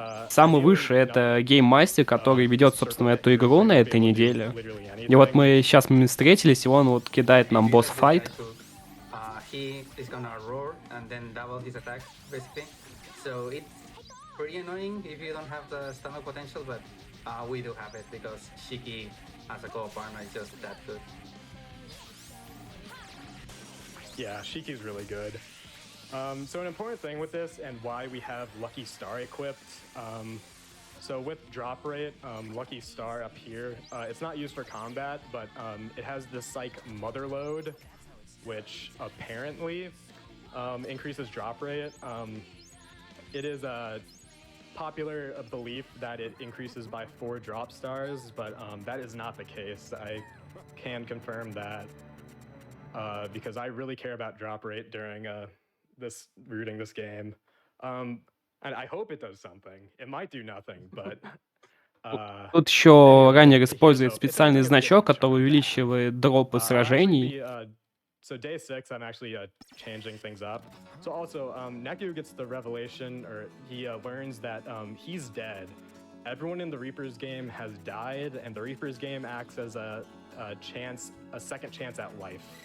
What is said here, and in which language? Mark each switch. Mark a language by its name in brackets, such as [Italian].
[Russian] Самый высший — это гейммастер, который ведет, собственно, эту игру на этой неделе. И вот мы сейчас встретились, и он вот кидает нам босс-файт. [English] He is gonna roar and then double his attack, basically. So it's pretty annoying if you don't have the stomach potential, but we do have it because Shiki as a co-op partner is just that good. Yeah, Shiki's really good. So an important thing with this and why we have Lucky Star equipped. So with drop rate, Lucky Star up here, it's not used for combat, but it has this like mother load, which apparently increases drop rate. It is a popular belief that it increases by 4 drop stars, but that is not the case. I can confirm that because I really care about drop rate during rooting this game. And I hope it does something. It might do nothing, but... [Russian] Тут еще раннер использует специальный значок, который увеличивает дропы сражений. [English] So day 6, I'm actually changing things up. So also, Neku gets the revelation, or he learns that he's dead. Everyone in the Reaper's game has died, and the Reaper's game acts as a second chance at life.